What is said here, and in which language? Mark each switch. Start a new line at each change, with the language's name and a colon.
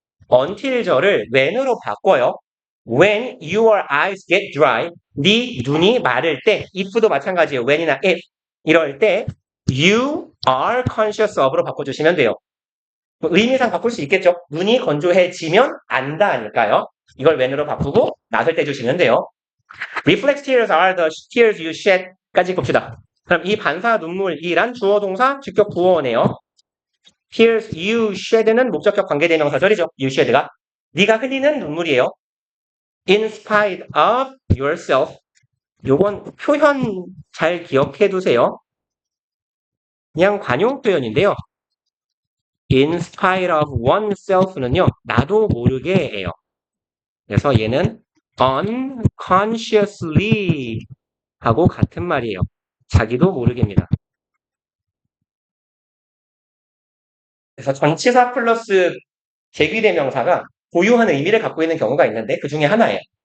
Korean: until절을 when으로 바꿔요.
English: When your eyes get dry,
Korean: 네 눈이 마를 때, if도 마찬가지예요. when이나 if 이럴 때
English: you are conscious of
Korean: 로 바꿔주시면 돼요. 뭐 의미상 바꿀 수 있겠죠. 눈이 건조해지면 안다 하니까요. 이걸 when으로 바꾸고 not을 떼주시면 돼요.
English: Reflex tears are the tears you shed
Korean: 까지 봅시다. 그럼 이 반사 눈물이란 주어 동사 직격 부어네요.
English: Tears you shed
Korean: 는 목적격 관계대명사절이죠.
English: You shed가.
Korean: 네가 흘리는 눈물이에요.
English: In spite of yourself.
Korean: 요건 표현 잘 기억해 두세요. 그냥 관용 표현인데요.
English: In spite of oneself는요.
Korean: 나도 모르게예요. 그래서 얘는 unconsciously 하고 같은 말이에요. 자기도 모르게입니다. 그래서 전치사 플러스 제귀대명사가 고유한 의미를 갖고 있는 경우가 있는데 그 중에 하나예요.